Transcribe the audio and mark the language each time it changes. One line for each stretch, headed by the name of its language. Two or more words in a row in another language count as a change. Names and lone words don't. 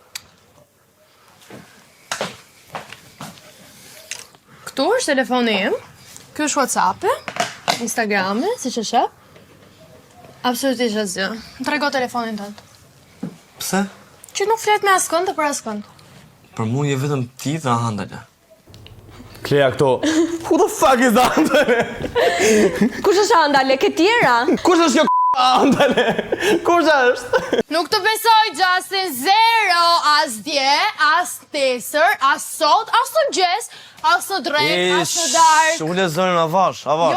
Albanian: Këtu është telefoni im, ky është WhatsApp-i, Instagrami, siç e sheh. Absolutisht asgjë. Më trego telefonin tënd. Pse? Që nuk flet me askënd të për askënd. Për mu je vetëm ti dhe Andale. Klea këto,
English: who the fuck is Andale?
Albanian: Kush është Andale, ke tjera? Kush është kjo Andale? Kush është? Nuk të besoj, Justin, zero, as dje, as tesër, as sot, as të gjes, as të drejt, as të dark. Ule zërin avash, avash.